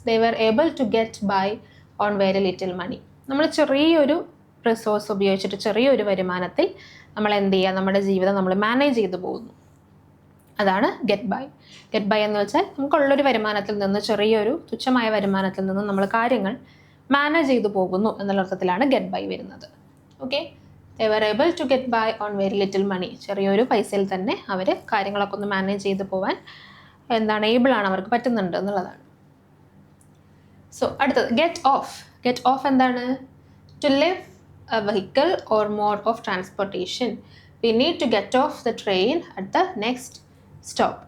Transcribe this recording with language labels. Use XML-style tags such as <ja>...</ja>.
<en>They were able to get by on very little money.</en> <ml>നമ്മൾ ചെറിയൊരു resource ഉപയോഗിച്ചിട്ട്, ചെറിയൊരു വരുമാനത്തിൽ നമ്മൾ എന്ത് ചെയ്യുക? നമ്മുടെ ജീവിതം നമ്മൾ മാനേജ് ചെയ്തു പോകുന്നു. അതാണ് ഗെറ്റ് ബൈ. ഗെറ്റ് ബൈ എന്ന് വെച്ചാൽ നമുക്കുള്ളൊരു വരുമാനത്തിൽ നിന്ന്, ചെറിയൊരു തുച്ഛമായ വരുമാനത്തിൽ നിന്ന് നമ്മൾ കാര്യങ്ങൾ മാനേജ് ചെയ്തു പോകുന്നു എന്നുള്ള അർത്ഥത്തിലാണ് ഗെറ്റ് ബൈ വരുന്നത്.</ml> <en>Okay, they were able to get by on very little money.</en> <ml>ചെറിയൊരു പൈസയിൽ തന്നെ അവർ കാര്യങ്ങളൊക്കെ ഒന്ന് മാനേജ് ചെയ്ത് പോകാൻ എന്താണ്, ഏബിളാണ്, അവർക്ക് പറ്റുന്നുണ്ട് എന്നുള്ളതാണ്. സോ അടുത്തത്</ml> <en>Get off എന്താണ്? To leave a vehicle or mode of transportation. We need to get off the train at the next stop.</en>